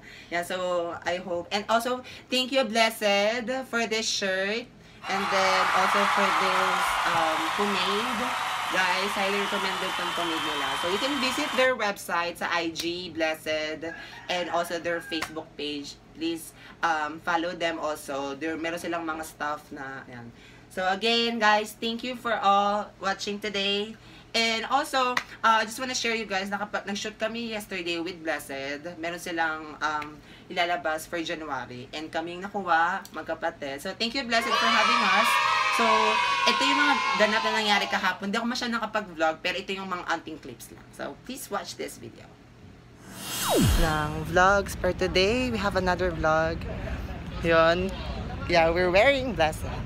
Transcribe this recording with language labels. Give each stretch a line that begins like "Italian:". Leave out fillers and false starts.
English: Yeah, so, I hope. And also, thank you, Blessed, for this shirt. And then, also for this pomade. Guys, highly recommended
Filipino: tong pomade nila.
English: So, you can visit their website sa IG, Blessed, and also their Facebook page. Please follow them also.
Filipino: Meron silang mga stuff na, yan.
English: So, again, guys, thank you for all watching today. And also, I just wanna share you guys,
Filipino: nag-shoot kami
English: yesterday with Blessed.
Filipino: Meron silang ilalabas
English: for January.
Filipino: And kaming nakuha, magkapatid.
English: So, thank you, Blessed, for having us.
Filipino: So, ito yung mga ganap na nangyari kahapon. Hindi ako masyadong nakapag-vlog, pero ito yung mga anting clips lang.
English: So, please watch this video. Ng vlogs for today, we have another vlog. Yun. Yeah, we're wearing Blessed.